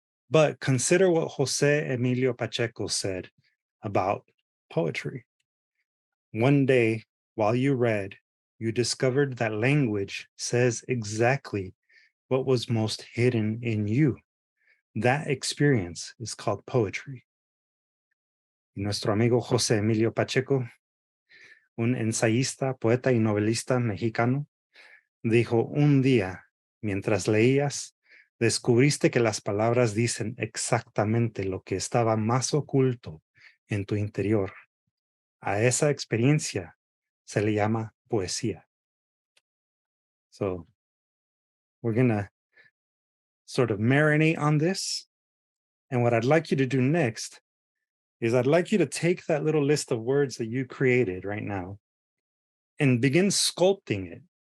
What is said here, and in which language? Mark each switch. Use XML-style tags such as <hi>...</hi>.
<en>But consider what Jose Emilio Pacheco said about poetry. One day, while you read, you discovered that language says exactly what was most hidden in you. That experience is called poetry.</en> <es>Nuestro amigo José Emilio Pacheco, un ensayista, poeta y novelista mexicano, dijo, un día, mientras leías, descubriste que las palabras dicen exactamente lo que estaba más oculto en tu interior. A esa experiencia se le llama poesía.</es> <en>So we're going to sort of marinate on this. And what I'd like you to do next is I'd like you to take that little list of words that you created right now and begin sculpting it.</en>